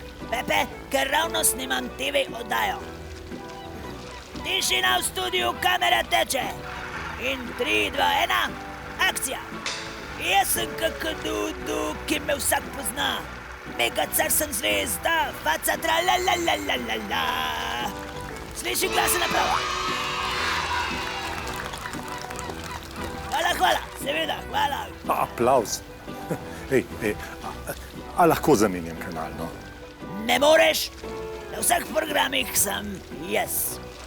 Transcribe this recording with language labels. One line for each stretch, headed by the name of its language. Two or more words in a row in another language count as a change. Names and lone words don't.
Slovenian: Pepe, ker ravno snimam TV oddajo. Tišina v studiu, kamera teče. In 3, 2, 1, akcija. Jaz sem Kakadudu, ki me vsak pozna. Mega car sem zvezda, faca tra la la la la la la. Sliši glase naprava. Hvala, seveda, hvala. Aplavz. Ej, a lahko zamenjam kanal, no? Ne moreš, na vseh programih sem jaz.